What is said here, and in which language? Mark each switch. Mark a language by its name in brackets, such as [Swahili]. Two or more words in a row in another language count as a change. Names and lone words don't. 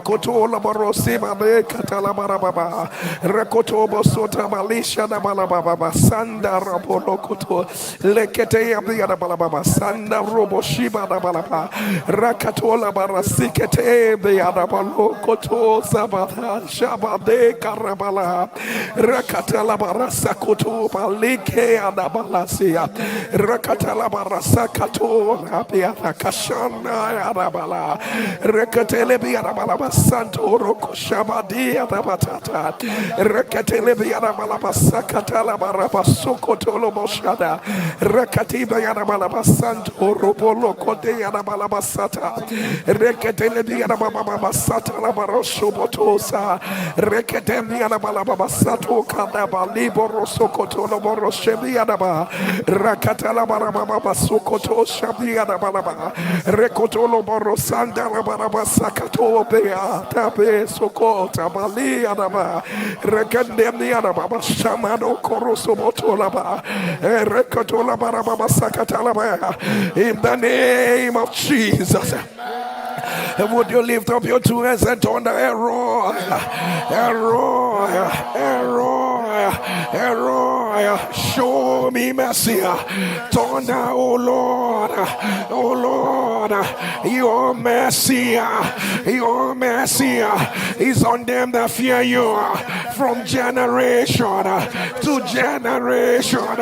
[English] Rekoto la barosi mane katala barababa. Rekoto bosota malisha da balababa. Sanda rabolokoto. Lekete abia da balababa. Sanda robo shiba da balaba. Rakatola barasikete bia da balokoto sabata shabade karabala. Rakatala barasakoto balike adabalasia. Rakatala barasakato abia da kashana adabala. Rekatele Arabala Santo Roko Shabadi Arabatata Rekatelebi Arabalaba Sakatala Baraba Sokotolo Moshada Rekatiba Arabalaba Santo Robolo Kote Arabalaba Sata Rekatelebi Arababa Sata Labarosho Botosa Rekatemi Arabalaba Sato Kadaba Liboro Sokotolo Boroshebi Araba Rakatala Barababa Sokoto Shabi Arabalaba Rekotolo Borosanda Baraba Sakato Bea tape sokota bali adaba rekandemi adaba shamado koroso botolaba rekotola baraba sakatalaba in the name of Jesus. Would you lift up your two hands and turn the El-Roi, El-Roi, El-Roi, El-Roi, show me mercy. Turn the, oh Lord, your mercy is on them that fear you from generation to generation.